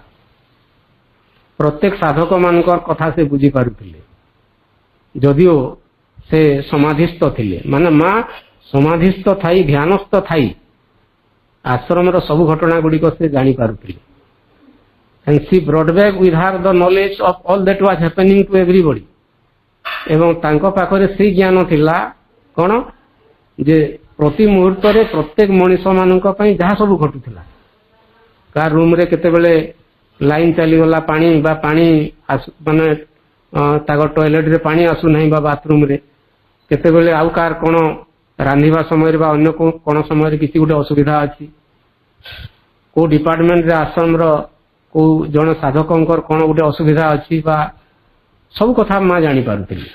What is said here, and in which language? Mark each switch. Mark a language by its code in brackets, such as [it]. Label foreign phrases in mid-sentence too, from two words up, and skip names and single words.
[or] ପ୍ରତ୍ୟେକ ସାଧକ ମାନଙ୍କର କଥା ସେ ବୁଝିପାରୁଥିଲେ, ଯଦିଓ ସେ ସମାଧିସ୍ଥ ଥିଲେ। ମାନେ ମା ସମାଧିସ୍ଥ ଥାଇ, ଧ୍ୟାନସ୍ଥ ଥାଇ ଆଶ୍ରମର ସବୁ ଘଟଣା ଗୁଡ଼ିକ ସେ ଜାଣିପାରୁଥିଲେ। [en] and she brought back with her the knowledge of all that was happening to everybody। [or] ଏବଂ ତାଙ୍କ ପାଖରେ ସେଇ ଜ୍ଞାନ ଥିଲା କ'ଣ ଯେ ପ୍ରତି ମୁହୂର୍ତ୍ତରେ ପ୍ରତ୍ୟେକ ମଣିଷ ମାନଙ୍କ ପାଇଁ ଯାହା ସବୁ ଘଟୁଥିଲା, କାହା ରୁମରେ କେତେବେଳେ ଲାଇନ୍ ଚାଲିଗଲା, ପାଣି ବା ପାଣି ମାନେ ତାଙ୍କ ଟଏଲେଟରେ ପାଣି ଆସୁନାହିଁ ବା ବାଥରୁମରେ, କେତେବେଳେ ଆଉ କାହାର କ'ଣ ରାନ୍ଧିବା ସମୟରେ ବା ଅନ୍ୟ କ'ଣ ସମୟରେ କିଛି ଗୋଟେ ଅସୁବିଧା ଅଛି, କୋଉ ଡିପାର୍ଟମେଣ୍ଟରେ ଆଶ୍ରମର କୋଉ ଜଣେ ସାଧକଙ୍କର କ'ଣ ଗୋଟେ ଅସୁବିଧା ଅଛି, ବା ସବୁ କଥା ମା ଜାଣିପାରୁଥିଲେ।